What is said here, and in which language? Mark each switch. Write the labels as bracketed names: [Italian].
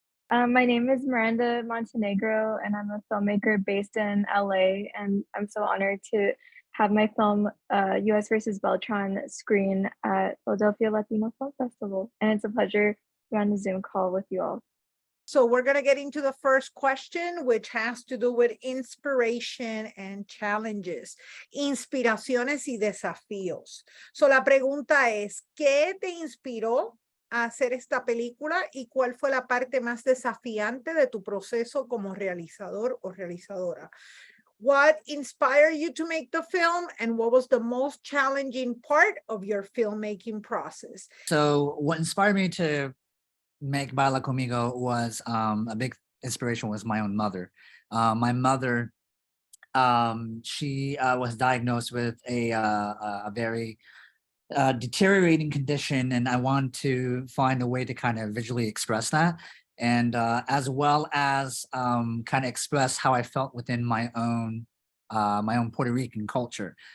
[English] My name is Miranda Montenegro, and I'm a filmmaker based in LA, and I'm so honored to have my film US versus Beltran screen at Philadelphia Latino Film Festival. And it's a pleasure to be on the Zoom call with you all. So we're going to get into the first question, which has to do with inspiration and challenges. [Spanish] Inspiraciones y desafíos. So la pregunta es, ¿qué te inspiró a hacer esta película y cuál fue la parte más desafiante de tu proceso como realizador o realizadora? [English] What inspired you to make the film, and what was the most challenging part of your filmmaking process? So what inspired me to make Baila Conmigo was a big inspiration was my own mother. My mother, she was diagnosed with a very deteriorating condition, and I wanted to find a way to kind of visually express that, and as well as kind of express how I felt within my own Puerto Rican culture.